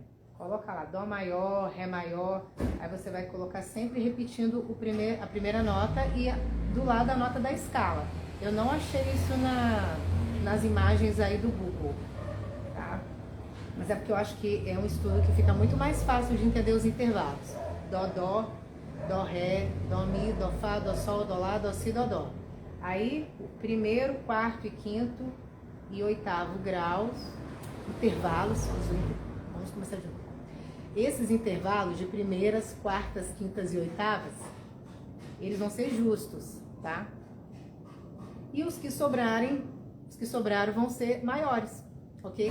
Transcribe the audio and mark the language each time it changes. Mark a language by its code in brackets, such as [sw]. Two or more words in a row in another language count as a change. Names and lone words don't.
[pt] Coloca lá Dó maior, Ré maior, aí você vai colocar sempre repetindo a primeira nota e do lado a nota da escala. Eu não achei isso nas imagens aí do Google, tá? Mas é porque eu acho que é um estudo que fica muito mais fácil de entender os intervalos. Dó, Dó, Dó, Ré, Dó, Mi, Dó, Fá, Dó, Sol, Dó, Lá, Dó, Si, Dó, Dó. Aí, primeiro, quarto e quinto e oitavo graus, intervalos, vamos começar de novo. Esses intervalos de primeiras, quartas, quintas e oitavas, eles vão ser justos, tá? E os que sobraram vão ser maiores, ok?